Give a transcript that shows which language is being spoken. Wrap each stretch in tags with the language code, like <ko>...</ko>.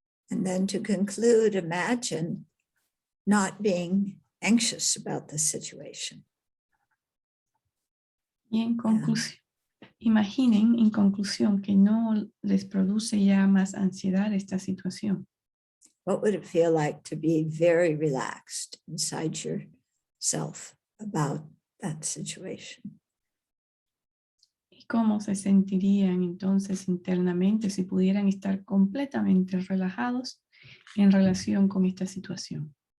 <en>And then to conclude, imagine not being anxious about the situation.</en> <es>Y en conclusión, imaginen en conclusión que no les produce ya más ansiedad esta situación.</es> <en>What would it feel like to be very relaxed inside yourself about that situation?</en> <es>¿Y cómo se sentirían entonces internamente si pudieran estar completamente relajados en relación con esta situación?</es>